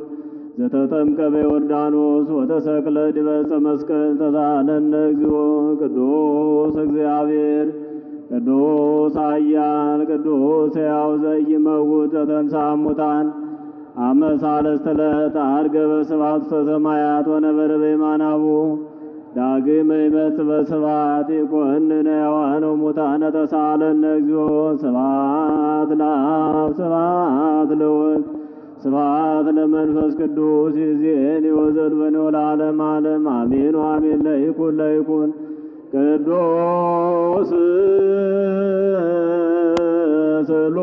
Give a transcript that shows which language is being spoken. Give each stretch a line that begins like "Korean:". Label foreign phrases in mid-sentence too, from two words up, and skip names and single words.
Geez: ዘተጠምቀ በዮርዳኖስ ወተሰቅለ ዲበ ዕፀ መስቀል ተሳለነ እግዚኦ ቅዱስ እግዚአብሔር ቅዱስ ኃያል ቅዱስ ሕያው ዘኢይመውት ዘተንሥአ እሙታን አመ ሣልስት ዕለት ዐርገ በስብሐት ሰማያት ወነበረ በየማናሁ ዳግመ ይመጽእ በስብሐት ይኰንነ ሕያዋነ ወሙታነ ተሳለነ እግዚኦ ስብሐት ለአብ ስብሐት ለወልድ ስብሐት ለመንፈስ ቅዱስ ይእዜኒ ወዘልፈኒ ወለዓለመ ዓለም አሜን ወአሜን። ለይኩን ቅዱስ